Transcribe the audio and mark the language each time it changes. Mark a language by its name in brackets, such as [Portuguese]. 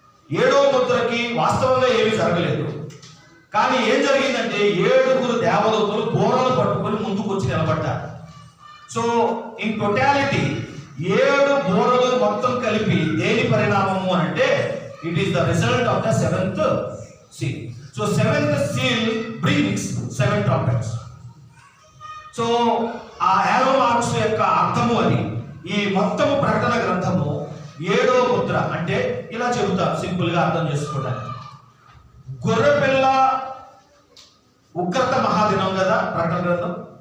[Telugu] 7వ ముద్రకి వాస్తవంగా ఏమీ జరగలేదు. కానీ ఏం జరిగిందంటే 7 దేవదూతలు బోరలు పట్టుకొని ముందుకు వచ్చి నిలబడ్డారు. సో ఇన్ టోటాలిటీ 7 బోరలు మొత్తం కలిపి దేని పరిణామము అంటే [English] It is the result of the 7th seal. So 7th seal brings 7 trumpets. [Telugu] So ఆ యారో మార్క్స్ యొక్క అర్థము అది. ఈ మొత్తము ప్రకటన గ్రంథము 7వ ముద్ర అంటే ఇలా చెబుతారు సింపుల్ గా అర్థం చేసుకోవడానికి. గొర్రెపిల్ల ఉగ్రత మహాదినం కదా ప్రకటన గ్రంథం.